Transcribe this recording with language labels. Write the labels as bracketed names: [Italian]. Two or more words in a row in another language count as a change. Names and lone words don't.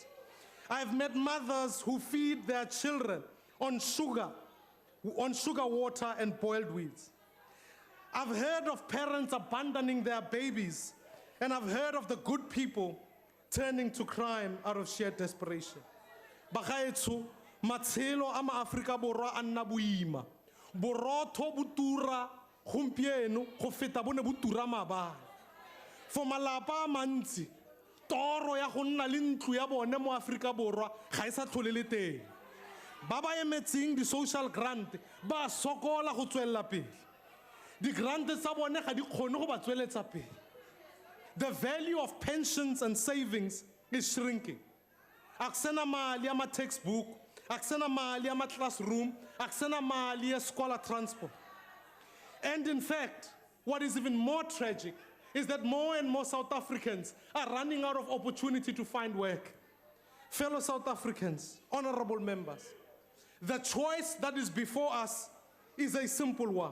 [English] I've met mothers who feed their children on sugar water and boiled weeds. I've heard of parents abandoning their babies, and I've heard of the good people turning to crime out of sheer desperation. [Tswana] Bagaetsho, matshelo a ma-Afrika Borwa a nna boima. Borotho bo tura gompieno go feta bone bo tura maabane. For malapa a mantsi, toro ya go nna le ntlo ya bone mo Afrika Borwa ga e sa tlhole le teng. Ba ba emetseng di-social grant ba sokola go tswelela pele. Di-grant tsa bone ga di kgone go ba tsweletsa pele. [English] The value of pensions and savings is shrinking. [Tswana] Aksena mali ya ma-textbook, aksena mali ya ma-classroom, aksena mali ya scholar transport. [English] And in fact, what is even more tragic is that more and more South Africans are running out of opportunity to find work. Fellow South Africans, honorable members, the choice that is before us is a simple one.